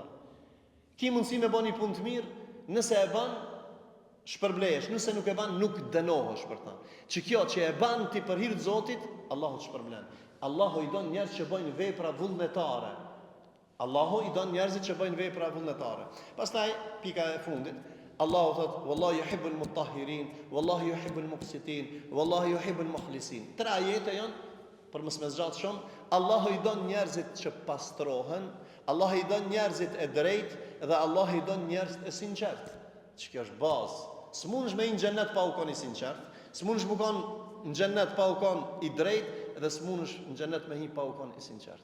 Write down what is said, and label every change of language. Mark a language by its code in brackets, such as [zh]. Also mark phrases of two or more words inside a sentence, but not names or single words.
[sq] Ki mundësi me bën një punë të mirë, nëse e bën shpërblehesh, nëse nuk e ban, nuk dënohesh për ta. Që kjo që e ban ti për hir të Zotit, Allahu të shpërblen. Allahu i don njerëz që bëjnë vepra vullnetare. Allahu i don njerëzit që bëjnë vepra vullnetare. Pastaj pika e fundit, Allahu thot, [ar] والله يحب المطهرين والله يحب المقسطين والله يحب المخلصين. [sq] Tre ajete janë për mos më zgjat shumë. Allahu i don njerëzit që pastrohen, Allahu i don njerëzit e drejtë dhe Allahu i don njerëzit e sinqert. Që kjo është bazë. S'mundesh me në xhennet pa u qenë i sinqert, s'mundesh me qenë në xhennet pa u qenë i drejtë dhe s'mundesh në xhennet me hi pa u qenë i sinqert.